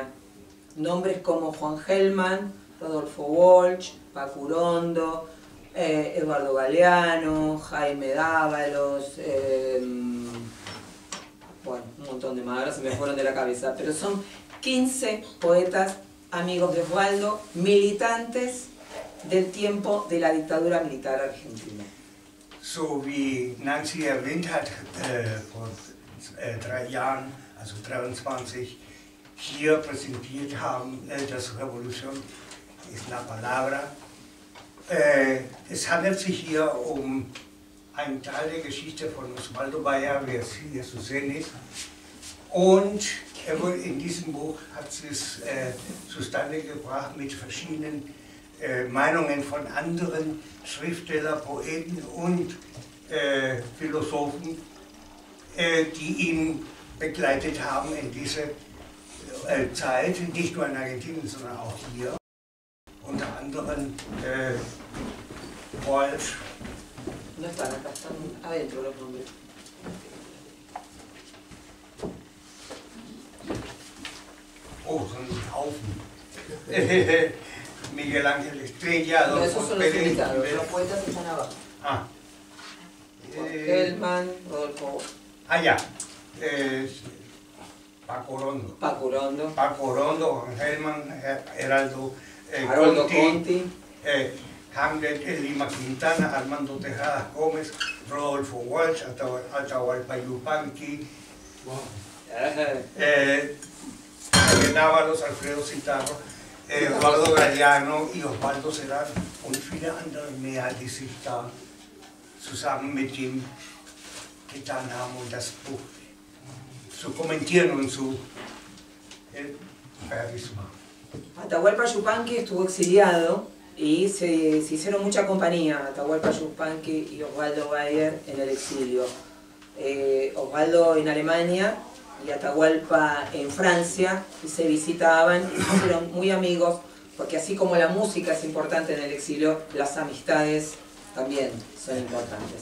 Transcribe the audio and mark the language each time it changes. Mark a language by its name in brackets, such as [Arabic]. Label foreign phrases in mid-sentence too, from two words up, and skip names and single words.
[Spanish] Nombres como Juan Gelman, Rodolfo Walsh, Paco Urondo, Eduardo Galeano, Jaime Dávalos, bueno, un montón de más, ahora se me fueron de la cabeza, pero son 15 poetas amigos de Osvaldo, militantes del tiempo de la dictadura militar argentina. [German] So wie Nancy erwähnt hat, vor 3 Jahren, also 23, hier präsentiert haben, das Revolution ist [Spanish] la palabra. [German] Es handelt sich hier um einen Teil der Geschichte von Osvaldo Bayer, wie es hier zu sehen ist. Und in diesem Buch hat es zustande gebracht mit verschiedenen Meinungen von anderen Schriftstellern, Poeten und Philosophen, die ihn begleitet haben in dieser Zeit, nicht nur in Argentinien, sondern auch hier. Unter anderem Walsh. [Spanish] No están acá, están adentro los nombres. [German] Oh, so ein Haufen. [Spanish] Miguel Ángel Estrella, No, esos Adolfo son los Pérez. invitados, los poetas están abajo. Ah. Gelman, Rodolfo. Ya. Paco Urondo. Paco Urondo. Paco Urondo, Gelman, Heraldo Haroldo Conti. [German] Hamlet, Lima Quintana, Armando Tejada Gómez, Rodolfo Walsh, Atahualpa Yupanqui, Dávalos, Alfredo Citarro, Eduardo Galeano y Osvaldo Serrano und viele andere mehr, die sich da zusammen mit ihm getan haben, um das Buch zu kommentieren und zu fertig zu machen. [Spanish] Atahualpa Yupanqui estuvo exiliado y se hicieron mucha compañía, Atahualpa Yupanqui y Osvaldo Bayer en el exilio. Osvaldo en Alemania y Atahualpa en Francia, y se visitaban y se hicieron muy amigos, porque así como la música es importante en el exilio, las amistades también son importantes.